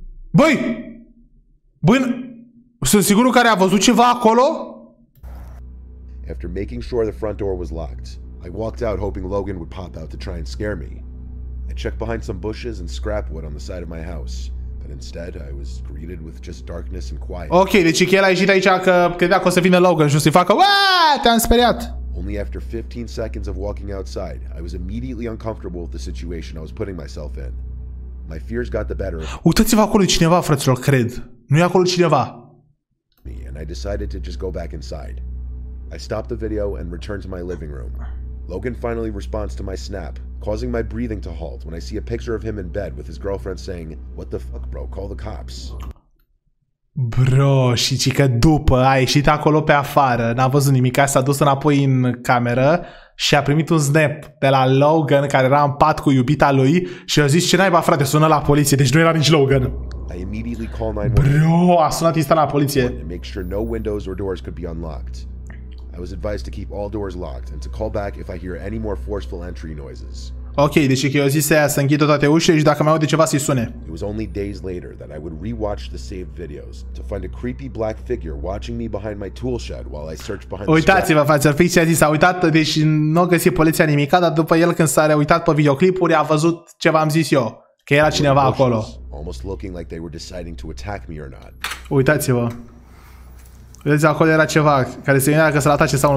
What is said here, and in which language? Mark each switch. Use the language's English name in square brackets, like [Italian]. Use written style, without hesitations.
[Romanian] Băi! Băi! Sunt sigurul care a văzut ceva acolo? [English] After making sure the front door was locked, I walked out hoping Logan would pop out to try and scare me. I checked behind some bushes and scrap wood on the side of my house, but instead I was greeted with just darkness and quiet. [Romanian] Ok, deci el a ieșit aici că credea că o să vină Logan și o să-i facă "Uaa, te-am speriat!" [English] Only after 15 seconds of walking outside, I was immediately uncomfortable with the situation I was putting myself in. My fears got the better of me. [Romanian] Uitați-vă acolo e cineva, fraților, cred. Nu e acolo cineva. [English] And I decided to just go back inside. I stopped the video and returned to my living room. Logan finally responds to my snap, causing my breathing to halt when I see a picture of him in bed with his girlfriend saying, "What the fuck, bro? Call the cops." [Romanian] Bro, și ci că după a ieșit acolo pe afară, n-a văzut nimic, s-a dus înapoi în cameră și a primit un snap de la Logan care era în pat cu iubita lui și a zis ce naiba, frate, sună la poliție, deci nu era nici Logan. [English] I immediately called 911. [Romanian] Bro, a sunat instant la poliție. [English] To make sure no windows or doors could be unlocked. I was advised to keep all doors locked and to call back if I hear any more forceful entry noises. [Romanian] Ok, deci că eu zis să închidă toate ușile și dacă mai aude ceva să-i sune. [English] It was only days later that I would rewatch the saved videos to find a creepy black figure watching me behind my tool shed while I searched behind. [Romanian] Uitați-vă, față, fix a zis, a uitat, deci nu a găsit poliția nimica, dar după el când s-a uitat pe videoclipuri a văzut ce v-am zis eu, că era cineva acolo. [English] Almost looking like they were deciding to attack me or not. [Romanian] Uitați-vă. Vedeți, acolo era ceva care se gândea că să-l atace sau nu.